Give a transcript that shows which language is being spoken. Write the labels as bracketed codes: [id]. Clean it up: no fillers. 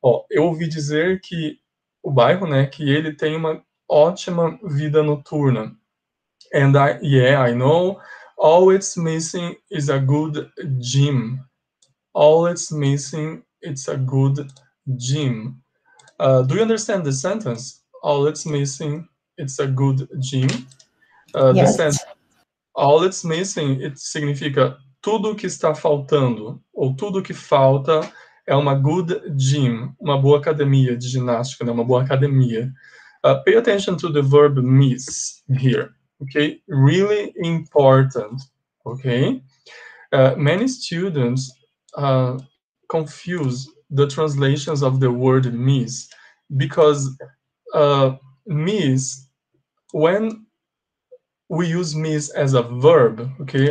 [pt] Eu ouvi dizer que o bairro, né, que ele tem uma ótima vida noturna. [en] And I know, all it's missing is a good gym. All it's missing is a good gym. Do you understand the sentence? All it's missing is a good gym. Yes. All it's missing, it [pt] significa tudo que está faltando, ou tudo que falta é uma [en] good gym, [pt] uma boa academia de ginástica, né? Uma boa academia. [en] Pay attention to the verb miss here, okay? Really important, okay? Many students confuse the translations of the word miss because miss, when we use miss as a verb, okay?